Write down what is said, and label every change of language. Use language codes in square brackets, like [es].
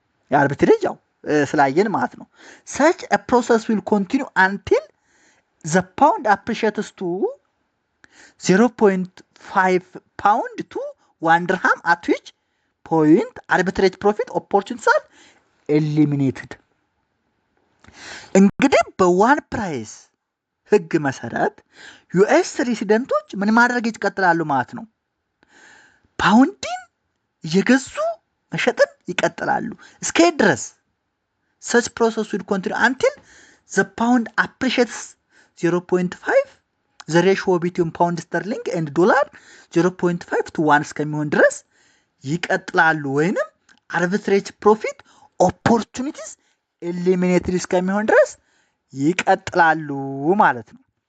[am] የአርቢትሬጅ ያው ስላየን ማለት ነው። [en] Such a process will continue until the pound appreciates to 0.5 pound to 1 dirham, at which point arbitrage profit opportunities are eliminated. [am] እንግዲህ በዋን ፕራይስ ህግ መሰረት ዩኤስ ሬሲደንቶች ምን ማድረግ ይቀጥላሉ ማለት ነው? ፓውንድን እየገዙ መሸጥን ይቀጥላሉ እስከ ድረስ [en] such process will continue until the pound appreciates 0.5 the ratio between pound sterling and dollar 0.5 to 1 [am] እስከሚሆን ድረስ ይቀጥላሉ ወይንም [en] arbitrage profit opportunities eliminated [am] እስከሚሆን ድረስ ይቀጥላሉ ማለት ነው።